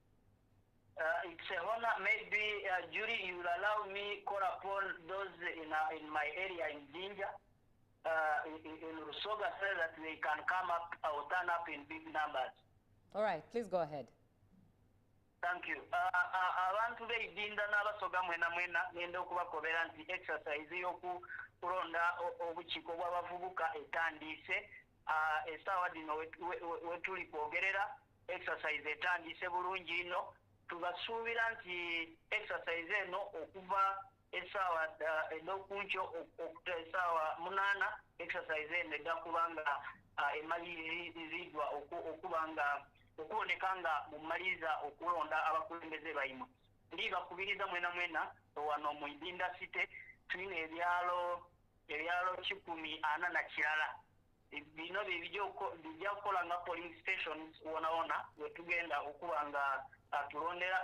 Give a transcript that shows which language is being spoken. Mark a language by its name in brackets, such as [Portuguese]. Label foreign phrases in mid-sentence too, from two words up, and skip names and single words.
[English] It's an honor. Maybe, Judy, you will allow me call upon those in my area in Jinja, in Rusoga, so that they can come up or turn up in big numbers. All right, please go ahead. Thank you. [Soga] Abantu beidinda n'abasoga mwena ngenda okubakobera nti exercise y'okulonda obukiiko bw'abavubuka etandise. Essaawa dino wetuli kwogerera exercise etandise bulungi ino. Tubasuubira nti exercise eno okuva essaawa en'okunkyo okuta essaawa 8 exercise eno edda kubanga emalirizibwa okuboneka nga mumaliza okulonda abakulembeze baimwe. Ndi bakubiriza mwena wano mu Idinda City tulina ebyalo 140 na kirala. Bino bijja kukola nga [English] polling stations [Soga] wona wetugenda okuba nga tulondera.